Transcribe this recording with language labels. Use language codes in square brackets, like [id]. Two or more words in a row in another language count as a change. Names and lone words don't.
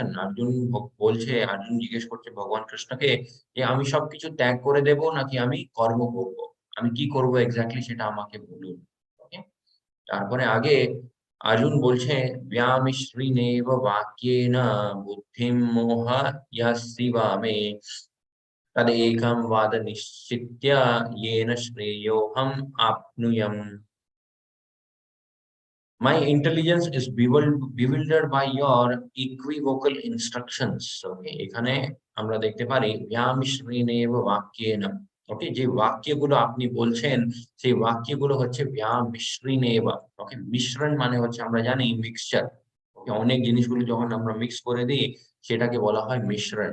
[bn] অর্জুন জিজ্ঞেস করছে ভগবান কৃষ্ণকে যে আমি সবকিছু ত্যাগ করে দেব নাকি আমি কর্ম করব, আমি কি করব এক্স্যাক্টলি সেটা আমাকে বলুন। ওকে, তারপরে আগে অর্জুন বলছে [sa] ব্যামিশ্রীনেব বাক্যেন বুদ্ধিম মোহয়সিবা মে तदेकं वाद निश्चित्य येन श्रेयोऽहम् आप्नुयाम्। [en] My intelligence is bewildered by your equivocal instructions. [bn] Okay, এখানে আমরা দেখতে পারি ব্যামিশ্রেণেব বাক্যেন। ওকে, যে বাক্যগুলো আপনি বলছেন সেই বাক্যগুলো হচ্ছে ব্যামিশ্রেণেব। ওকে, মিশ্রণ মানে হচ্ছে আমরা জানি মিক্সচার। ওকে, অনেক জিনিসগুলো যখন আমরা মিক্স করে দিই সেটাকে বলা হয় মিশ্রণ।